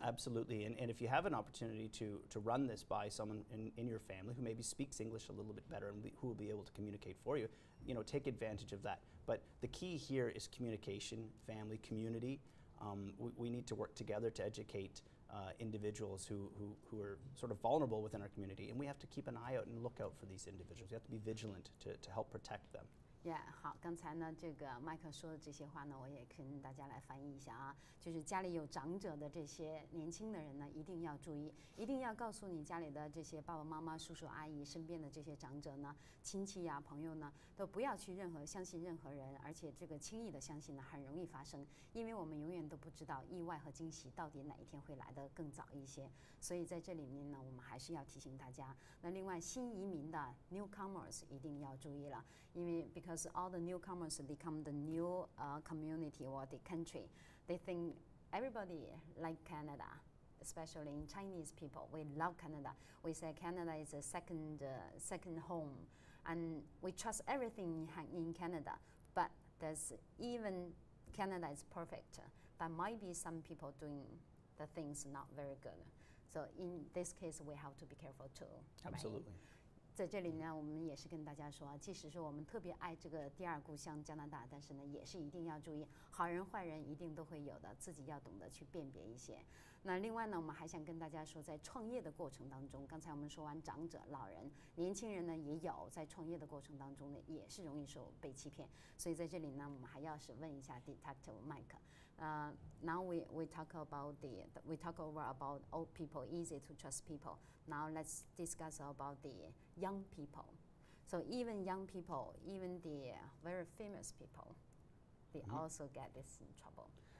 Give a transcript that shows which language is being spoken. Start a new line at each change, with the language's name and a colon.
English: Absolutely, and if you have an opportunity to run this by someone in your family who maybe speaks English a little bit better and who will be able to communicate for you, take advantage of that. But the key here is communication, family, community. We need to work together to educate individuals who are sort of vulnerable within our community, and we have to keep an eye out and look out for these individuals. We have to be vigilant to help protect them.
Chinese: Yeah， 好，刚才呢，这个麦克说的这些话呢，我也跟大家来翻译一下啊。就是家里有长者的这些年轻的人呢，一定要注意，一定要告诉你家里的这些爸爸妈妈、叔叔阿姨身边的这些长者呢、亲戚呀、朋友呢，都不要去相信任何人，而且这个轻易的相信呢，很容易发生，因为我们永远都不知道意外和惊喜到底哪一天会来得更早一些。所以在这里面呢，我们还是要提醒大家。那另外，新移民的
English: newcomers
Chinese: 一定要注意了，因为
English: because all the newcomers become the new community or the country. They think everybody like Canada, especially in Chinese people. We love Canada. We say Canada is a second home, and we trust everything in Canada. But there's even Canada is perfect. There might be some people doing the things not very good. So in this case, we have to be careful too. Absolutely. Right?
Chinese: 在这里呢，我们也是跟大家说啊，即使是我们特别爱这个第二故乡加拿大，但是呢，也是一定要注意，好人坏人一定都会有的，自己要懂得去辨别一些。那另外呢，我们还想跟大家说，在创业的过程当中，刚才我们说完长者、老人、年轻人呢，也有在创业的过程当中呢，也是容易被欺骗。所以在这里呢，我们还要是问一下 Detective Mike。
English: Now we talk over about old people, easy to trust people. Now let's discuss about the young people. So even young people, even the very famous people, they also get this in trouble.